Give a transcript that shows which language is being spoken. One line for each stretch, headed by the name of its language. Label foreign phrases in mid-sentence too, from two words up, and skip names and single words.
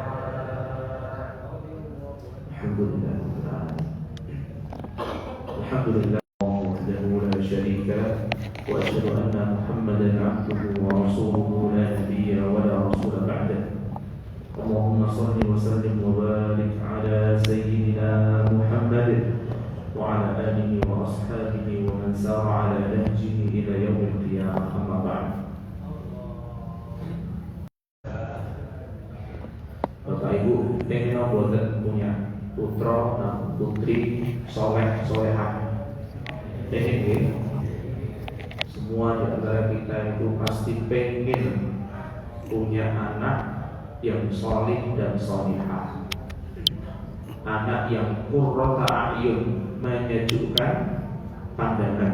Arabic: الحمد لله وحده لا شريك له وأشهد أن محمدا عبده ورسوله لا نبي ولا رسول بعده. اللهم صل وسلم وبارك على سيدنا محمد وعلى آله وأصحابه ومن سار على نهجه إلى يوم القيامة. أما بعد.
Indonesian: Bapak Ibu pengen boten punya putra dan putri soleh solehah. Pengen semua di antara kita itu pasti pengen punya anak yang soleh dan solehah, anak yang
Arabic: قرة أعين,
Indonesian: menyejukkan pandangan.